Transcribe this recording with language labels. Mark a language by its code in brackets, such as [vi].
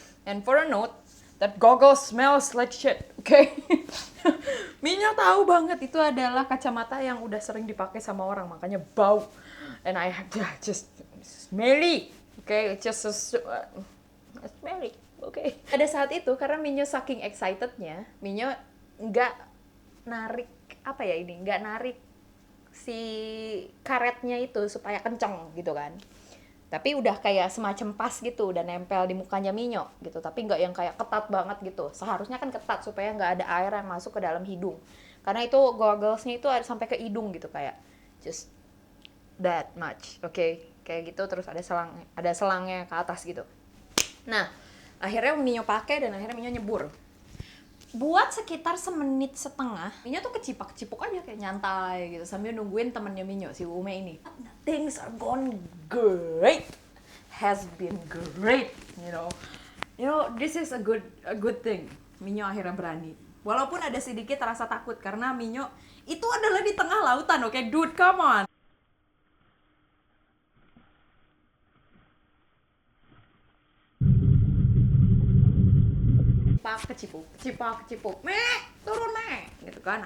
[en] And for a note, that goggles smells like shit, okay? [id] Minyo tahu banget itu adalah kacamata yang udah sering dipakai sama orang, makanya bau. [en] And I just smelly, okay? It's just smelly, okay? [id] Pada saat itu karena Minyo saking excitednya, Minyo nggak narik nggak narik si karetnya itu supaya kenceng gitu kan. Tapi udah kayak semacam pas gitu, udah nempel di mukanya Minyo gitu. Tapi nggak yang kayak ketat banget gitu. Seharusnya kan ketat supaya nggak ada air yang masuk ke dalam hidung. Karena itu gogglesnya itu ada sampai ke hidung gitu, kayak [en] just that much, [id] oke? Kayak gitu, terus ada selangnya ke atas gitu. Nah, akhirnya Minyo pakai dan akhirnya Minyo nyebur. Buat sekitar semenit setengah, Minyo tuh kecipak-cipuk aja kayak nyantai gitu sambil nungguin temennya Minyo, si Ume ini. [en] Things are gone great, has been great, you know, this is a good thing. [id] Minyo akhirnya berani, walaupun ada sedikit rasa takut karena Minyo itu adalah di tengah lautan, oke? [en] Dude, come on. [id] Kecipuk, turun gitu kan.